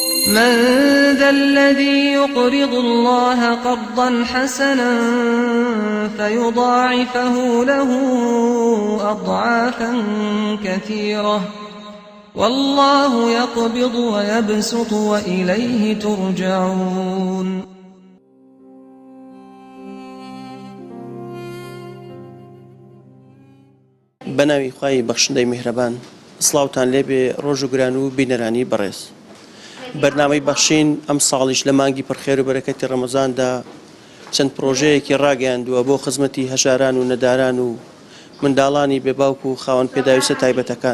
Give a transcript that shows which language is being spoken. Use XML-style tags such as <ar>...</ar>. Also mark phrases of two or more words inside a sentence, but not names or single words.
<ar>من ذا الذي يقرض الله قرضا حسنا فيضاعفه له أضعافا كثيرة والله يقبض ويبسط وإليه ترجعون.</ar> <ckb>بناوی خوای بەخشندەی میهرەبان سڵاوتان لێبێ ڕۆژ و گران و بینەرانی بەڕێز. بەرنامەی بەخشین ئەم ساڵیش لە مانگی پڕخێر و بەرەکەتی ڕەمەزاندا چەند پرۆژەیەکی ڕاگەیاندووە بۆ خزمەتی هەژاران و نەداران و منداڵانی بێباوک و خاوەن پێداویستە تایبەتەکان.</ckb>